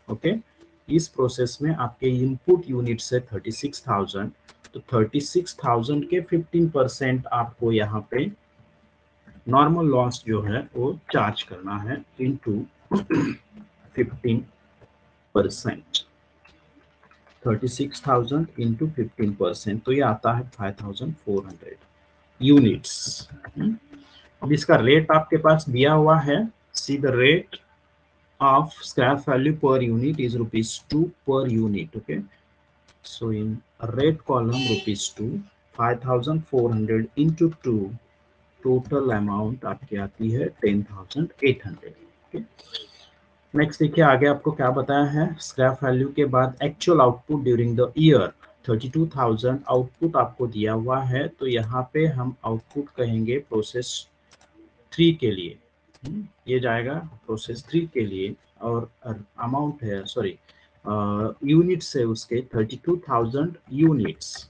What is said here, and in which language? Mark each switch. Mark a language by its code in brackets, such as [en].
[hi] Okay, इस process में आपके इनपुट यूनिट्स है 36,000, तो 36,000 के 15% आपको यहाँ पे नॉर्मल लॉस जो है वो चार्ज करना है इनटू 15%, 36,000 इंटू 15%, तो ये आता है 5,400 यूनिट्स। अब इसका रेट आपके पास दिया हुआ है, [en] see the rate of scrap value per unit [hi] is ₹2 per unit. [en] Okay, so in rate column [hi] ₹2, 5,400 into 2, total amount आपकी आती है 10,800। okay, नेक्स्ट देखिए आगे आपको क्या बताया है, [en] scrap value के बाद actual output during the year [hi] 32,000 output आपको दिया हुआ है, तो यहाँ पे हम आउटपुट कहेंगे प्रोसेस 3 के लिए। ये जाएगा प्रोसेस 3 के लिए, और अमाउंट है, सॉरी यूनिट्स है उसके 32,000 यूनिट्स।